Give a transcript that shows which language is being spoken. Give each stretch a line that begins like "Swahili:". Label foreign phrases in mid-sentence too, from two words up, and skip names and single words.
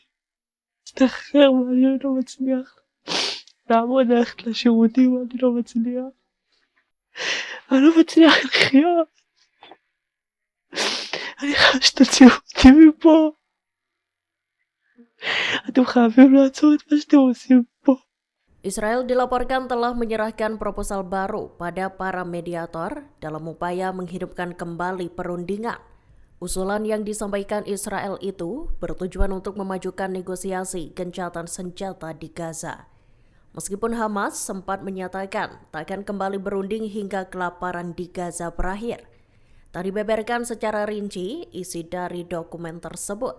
Hebrew: להשתחרר ואני לא מצליח לעמוד ללכת לשירותים, אני לא מצליח. אני לא מצליח לחיות. אני חייב שתוציאו אותי מפה. אתם חייבים לעצור את מה שאתם עושים פה.
Indonesian: Israel dilaporkan telah menyerahkan proposal baru pada para mediator dalam upaya menghidupkan kembali perundingan. Usulan yang disampaikan Israel itu bertujuan untuk memajukan negosiasi gencatan senjata di Gaza. Meskipun Hamas sempat menyatakan tak akan kembali berunding hingga kelaparan di Gaza berakhir, tak dibeberkan secara rinci isi dari dokumen tersebut.